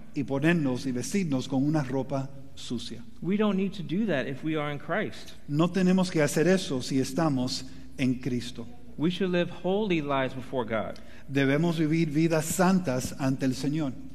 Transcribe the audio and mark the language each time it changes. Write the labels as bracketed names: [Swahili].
[Spanish] y ponernos y vestirnos con una ropa sucia. [English] We don't need to do that if we are in Christ. [Spanish] No tenemos que hacer eso si estamos en Cristo. [English] We should live holy lives before God. [Spanish] Debemos vivir vidas santas ante el Señor.